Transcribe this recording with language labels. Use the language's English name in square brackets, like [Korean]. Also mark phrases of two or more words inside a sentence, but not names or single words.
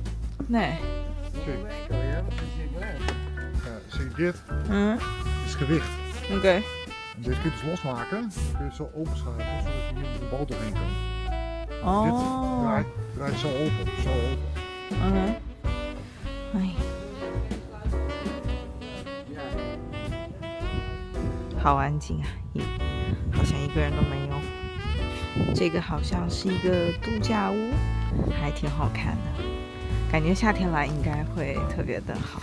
[Dutch] Nee. Kijk, Kan je hebben gezien, hè? zie je dit is gewicht. Oké. En deze kun je dus losmaken. Dan kun je het zo openschuiven zodat je hier met de bal doorheen kan. Dit Oh. draait zo open, zo open. [Chinese] 哎，好安静啊，也好像一个人都没有。这个好像是一个度假屋，还挺好看的，感觉夏天来应该会特别的好。